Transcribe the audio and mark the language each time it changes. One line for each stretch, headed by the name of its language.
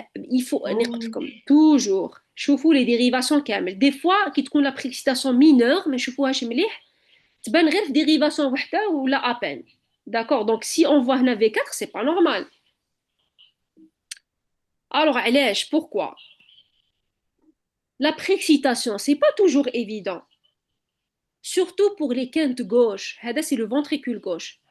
French: Il faut
Arabic: نقولكم
French: toujours
Arabic: شوفوا
French: les dérivations كامل.
Arabic: Des fois كي تكون
French: la précipitation mineure
Arabic: ما نشوفوهاش مليح تبان غير في dérivation وحده ولا
French: à peine. D'accord. Donc si on voit هنا V4 c'est pas normal. Alors علاش pourquoi? La précipitation c'est pas toujours évident. Surtout pour les quintes gauche. هذا c'est le ventricule gauche.